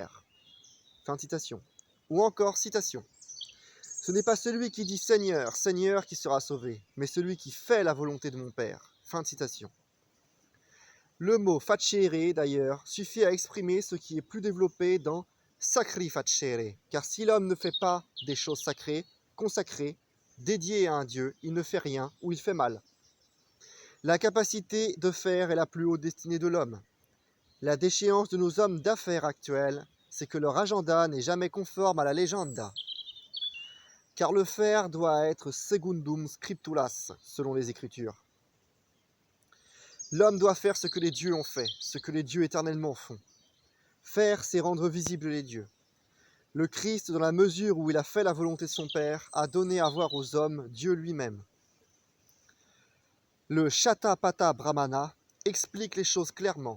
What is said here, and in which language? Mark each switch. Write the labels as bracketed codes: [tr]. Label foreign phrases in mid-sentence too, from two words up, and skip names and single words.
[fr] » Fin de citation. Ou encore citation. Ce n'est pas celui qui dit Seigneur, Seigneur qui sera sauvé, mais celui qui fait la volonté de mon Père. Fin de citation. Le mot facere, d'ailleurs, suffit à exprimer ce qui est plus développé dans [la] sacri facere, [fr] car si l'homme ne fait pas des choses sacrées, consacrées, dédiées à un Dieu, il ne fait rien ou il fait mal. La capacité de faire est la plus haute destinée de l'homme. La déchéance de nos hommes d'affaires actuels, c'est que leur agenda n'est jamais conforme à la legenda. Car le faire doit être [la] secundum scripturas, [fr] selon les Écritures. L'homme doit faire ce que les dieux ont fait, ce que les dieux éternellement font. Faire, c'est rendre visibles les dieux. Le Christ, dans la mesure où il a fait la volonté de son Père, a donné à voir aux hommes Dieu lui-même. Le Shatapatha Brahmana explique les choses clairement.